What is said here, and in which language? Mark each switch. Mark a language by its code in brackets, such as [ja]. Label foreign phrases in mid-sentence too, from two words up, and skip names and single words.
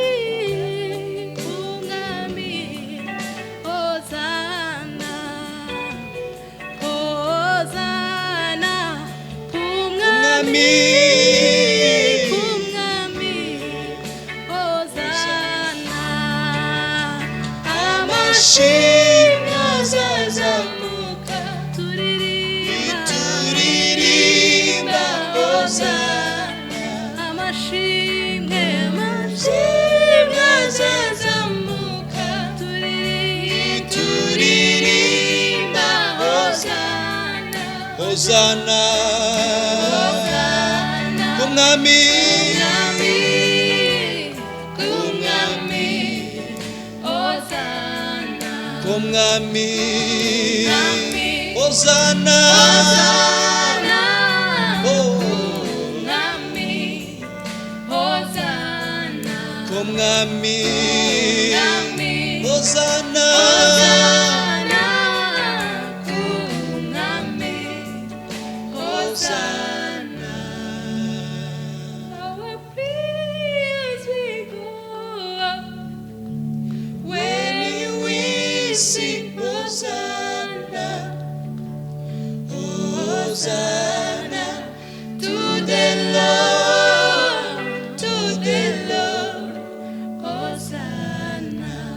[rw] hozana hozana kumwami hozana amashimwe azazamuka turirimba hozana amashimwe azazamuka turirimba hozana hozana hozana kumwami kumwami Hosanna kumwami kumwami Hosanna Hosanna oh kumwami Hosanna kumwami kumwami Hosanna Hosanna kumwami Hosanna. [en] Our prayers we go up when we sing Hosanna, Hosanna to the Lord, Hosanna.